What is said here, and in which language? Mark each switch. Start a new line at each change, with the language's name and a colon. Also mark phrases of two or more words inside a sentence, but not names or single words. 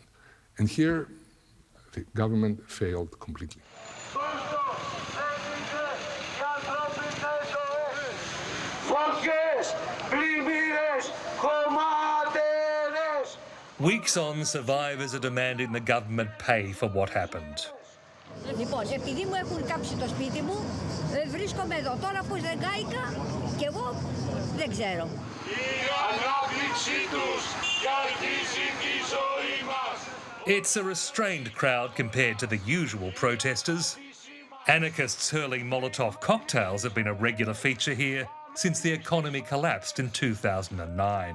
English: And here, the government failed completely. Weeks on, survivors are demanding the government pay for what happened.
Greek: Λοιπόν, επειδή μου έχουν κάψει το σπίτι μου, βρίσκομαι εδώ. Τώρα πώς δεν κάηκα και εγώ δεν ξέρω.
English: It's a restrained crowd compared to the usual protesters. Anarchists hurling Molotov cocktails have been a regular feature here since the economy collapsed in 2009.